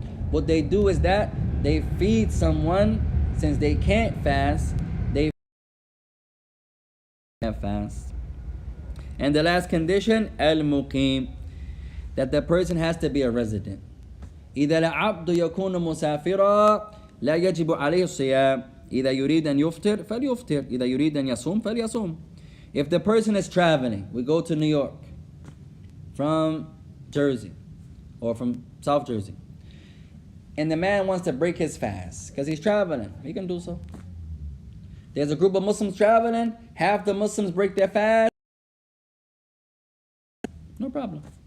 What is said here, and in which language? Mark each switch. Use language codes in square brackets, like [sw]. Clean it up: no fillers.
[en] What they do is that they feed someone, since they can't fast, they fast. And the last condition, al-muqim, that the person has to be a resident. [ar] إذا العبد يكون مسافرا لا يجب عليه الصيام إذا يريد أن يفطر فليفطر إذا يريد أن يصوم فليصوم. [en] If the person is traveling, we go to New York from Jersey or from South Jersey, and the man wants to break his fast because he's traveling, he can do so. There's a group of Muslims traveling, half the Muslims break their fast, no problem.